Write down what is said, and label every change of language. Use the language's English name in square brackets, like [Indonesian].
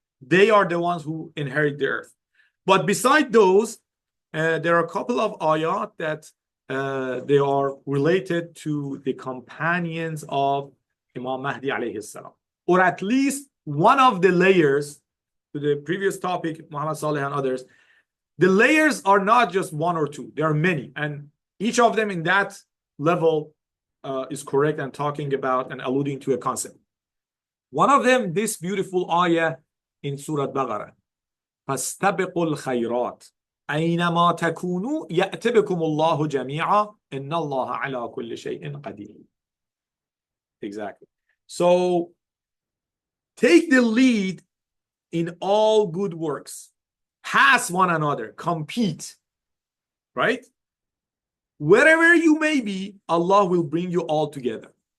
[English] They are the ones who inherit the earth. But beside those, there are a couple of ayat that they are related to the companions of Imam Mahdi alayhi salam, or at least one of the layers to the previous topic, Muhammad Salih and others. The layers are not just one or two, there are many, and each of them in that level is correct and talking about and alluding to a concept. One of them, this beautiful ayah in Surah Baqarah, [Arabic] فَاسْتَبِقُوا الْخَيْرَاتِ أَيْنَمَا تَكُونُوا يَأْتِ بِكُمُ اللَّهُ جَمِيعًا إِنَّ اللَّهَ عَلَى كُلِّ شَيْءٍ قَدِيرٌ. [English] Exactly. So take the lead in all good works. Pass one another, compete, right? Wherever you may be, Allah will bring you all together.